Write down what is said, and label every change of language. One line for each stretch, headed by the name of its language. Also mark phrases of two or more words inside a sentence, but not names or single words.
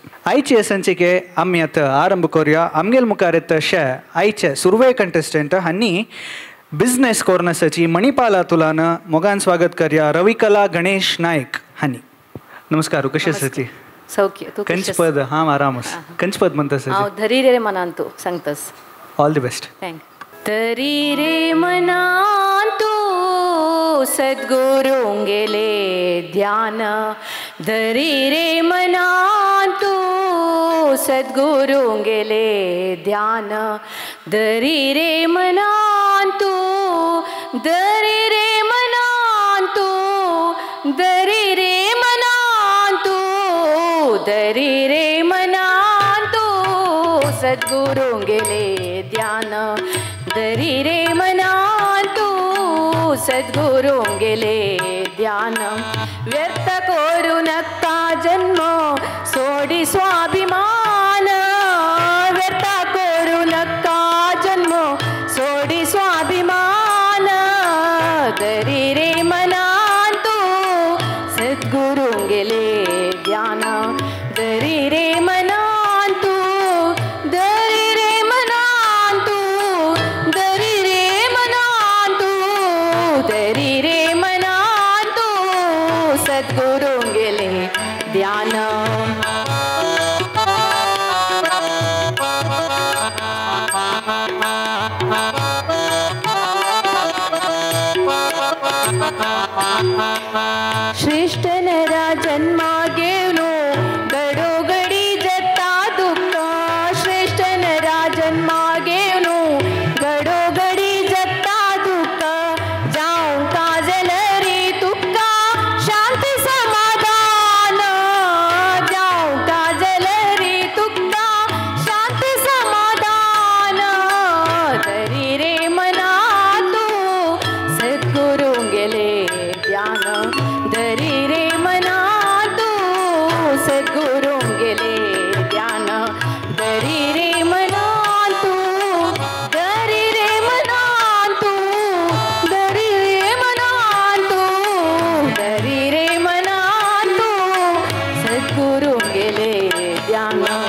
Konkani: आयचे संचिके आमी आतां आरंभ करूया. आमगेल मुखार येता तशे आयचे सुरवे कंटेस्टंट हांणी
English: business cornersachi
Konkani: मणिपाला तुलान मोगान स्वागत करया रविकला गणेश नायक हांणी. नमस्कार, कशी आसाची? सौख्य. तू कंचपद हांव आरामस. कंचपद म्हणतास? हांव धरी रे मनान तू सांगतास.
English: all the best.
Konkani: थँक. तरी रे मनान तू सद्गुरूं गेले ध्यान. धरी रे मनान तू सद्गुरूं गेले ध्यान. धरी रे मनान तू, धरी रे मनान तू, धरी रे मनान तू, धरी रे मनान तू सद्गुरूं गेले ध्यान. धरी रे मनान तू सद्गुरूं गेले ध्यान. व्यर्थ करू नका जन्म सोडी स्वाभिमान. व्यर्थ करू नका जन्म सोडी स्वाभिमान. धरी रे मनान तू सद्गुरूं गेले ध्यान. धरी रे मनान तू, धरी रे मनान तू, धरी रे मनान तू, धरी रे मनान तू सद्गुरूं गेले ध्यान. श्रेष्ठ नरा जन्मा गेलो गडोगडी जता दुःख. श्रेष्ठ नरा जन्मा गेलो गडोगडी जता दुःख. जाऊं काजल रे तुका शांती समाधान. जाऊं काजल रे तुका शांती समाधान. धरी रे मना तू सद्गुरूं गेले ध्यान. धरी रे मना तू सद्गुरूं गेले ध्यान. धरी रे मना तू, धरी रे मना तू, धरी रे मना तू, धरी रे मना तू सद्गुरूं गेले ध्यान.